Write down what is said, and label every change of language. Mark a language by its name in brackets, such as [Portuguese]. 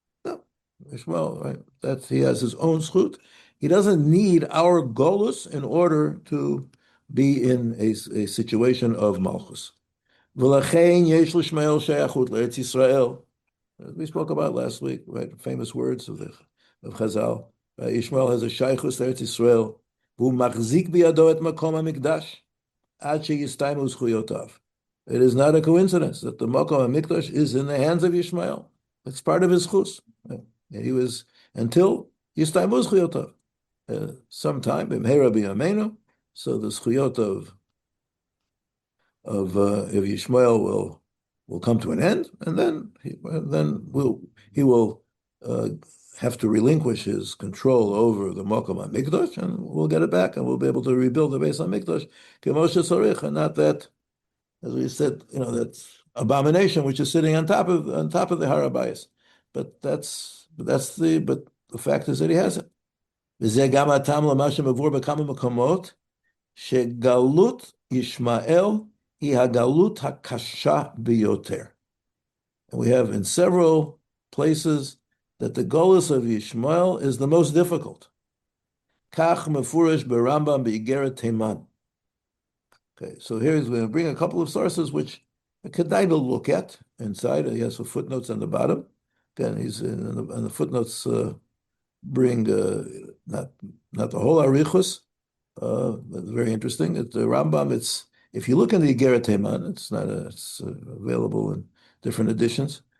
[English] No, Yishmael, right? He has his own zchut. He doesn't need our Golus in order to be in a situation of malchus. [Hebrew] V'lachein yesh l'Yishmael sheyachut l'Eretz Yisrael. [English] We spoke about last week, right? Famous words of Chazal. Yishmael has a [Hebrew] shaychus l'Eretz Yisrael. והוא מחזיק בידו את מקום המקדש עד שיסתיימו זכויותיו. [English] It is not a coincidence that the Makom HaMikdash is in the hands of Yishmael. It's part of his chus. He was until [Hebrew] yistaymu zchuyotav. [English] Sometime [Hebrew] b'mheira b'yameinu, [English] so the zchuyot of Yishmael will come to an end, and then he will have to relinquish his control over the Mokum HaMikdash, and we'll get it back, and we'll be able to rebuild the Beis HaMikdash, Kemoshe Sarich, and not that, as we said, that abomination which is sitting on top of the Har HaBayis. But the fact is that he has it. [Hebrew] וזה גם הטעם למה שמבואר בכמה מקומות, שגלות ישמעאל היא הגלות הקשה ביותר. [English] And we have in several places that the golus of Yishmael is the most difficult. [Hebrew] כך מפורש ברמב"ם באיגרת תימן. [English] Okay, so here's we're going to bring a couple of sources which Kedai to look at inside. He has some footnotes on the bottom. Again, he's and the footnotes bring not the whole arichus. It's very interesting. The Rambam. If you look in the Igeret Teiman, it's available in different editions.